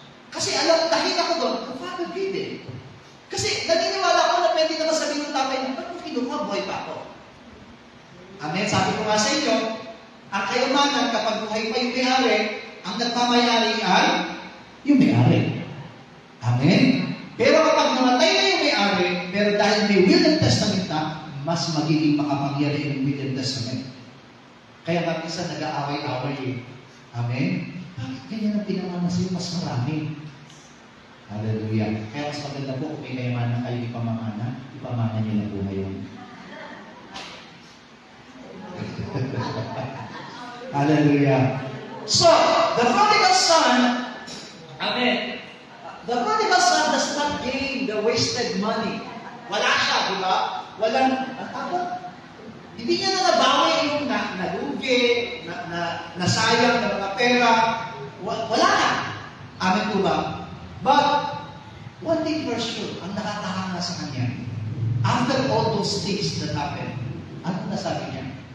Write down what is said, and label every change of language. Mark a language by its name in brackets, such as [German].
[Filipino] Kasi dahil ako doon, [English] the father did it. [Filipino] Kasi naniniwala ko na pwede naman sabihin ng tatay niya, ba't mo kinuha, buhay pa ako? Amen. Sabi ko nga sa inyo, ang kayamanan kapag buhay pa yung may-ari, ang nagmamayari ay yung may-ari. Amen? Pero kapag namatay na yung may-ari, pero dahil may [English] will and testament [Filipino] na, mas magiging makapangyari yung will and testament. Kaya nga minsan nag-aaway-away eh. Amen? Bakit ganyan ang pinamana sa'yo? Mas marami. Hallelujah. Kaya mas maganda po kung may kayamanan kayo ipamana niyo na po ngayon. [English] Hallelujah. So, the prodigal son, amen. The prodigal son does not gain the wasted money. [Filipino] Wala siya, di ba? Walang, hindi niya na nabawi yung nalugi, nasayang na mga pera. Wala na. Amen po ba? [English] But, one thing for sure, [Filipino] ang nakatahanga sa kanya, [English] after all those things that happened, [Filipino] ano nasabi niya?